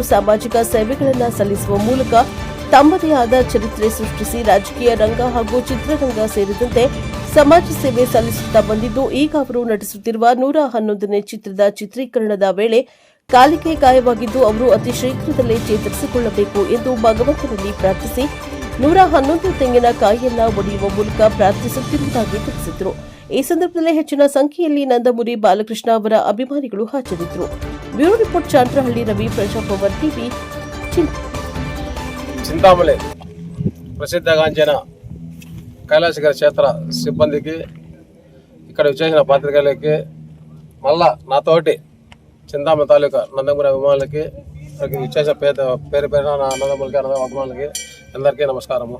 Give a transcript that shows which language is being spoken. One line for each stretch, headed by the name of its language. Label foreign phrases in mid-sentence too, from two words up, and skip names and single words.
Kannada: ಸಾಮಾಜಿಕ ಸೇವೆಗಳನ್ನು ಸಲ್ಲಿಸುವ ಮೂಲಕ ತಮ್ಮದೇ ಆದ ಚರಿತ್ರೆ ಸೃಷ್ಟಿಸಿ ರಾಜಕೀಯ ರಂಗ ಹಾಗೂ ಚಿತ್ರರಂಗ ಸೇರಿದಂತೆ ಸಮಾಜ ಸೇವೆ ಸಲ್ಲಿಸುತ್ತಾ ಬಂದಿದ್ದು, ಈಗ ಅವರು ನಟಿಸುತ್ತಿರುವ 111ನೇ ಚಿತ್ರದ ಚಿತ್ರೀಕರಣದ ವೇಳೆ ಕಾಲಿಗೆ ಗಾಯವಾಗಿದ್ದು ಅವರು ಅತಿ ಶೀಘ್ರದಲ್ಲೇ ಚೇತರಿಸಿಕೊಳ್ಳಬೇಕು ಎಂದು ಭಗವಂತನಲ್ಲಿ ಪ್ರಾರ್ಥಿಸಿ 111 ತೆಂಗಿನಕಾಯಿಯನ್ನ ಒಡೆಯುವ ಮೂಲಕ ಪ್ರಾರ್ಥಿಸುತ್ತಿರುವುದಾಗಿ ತಿಳಿಸಿದರು. ಈ ಸಂದರ್ಭದಲ್ಲಿ ಹೆಚ್ಚಿನ ಸಂಖ್ಯೆಯಲ್ಲಿ ನಂದಮುರಿ ಬಾಲಕೃಷ್ಣ ಅವರ ಅಭಿಮಾನಿಗಳು ಹಾಜರಿದ್ದರು.
English: Bureau report
Kannada: ಚಾಂದ್ರಹಳ್ಳಿ ರವಿ, ಪ್ರಜಾಪವರ್ ಟಿವಿ,
Telugu: చింతామణి ప్రసిద్ధగాంచిన కైలాసగిరి క్షేత్ర సిబ్బందికి, ఇక్కడ విచ్చేసిన పాత్రికేయులకి, మళ్ళా నాతోటి చింతామణి తాలూకా నందమూరి అభిమానులకి, విచ్చేసిన పేరు పేరున నా నందమూరికి అభిమానులకి అందరికీ నమస్కారము.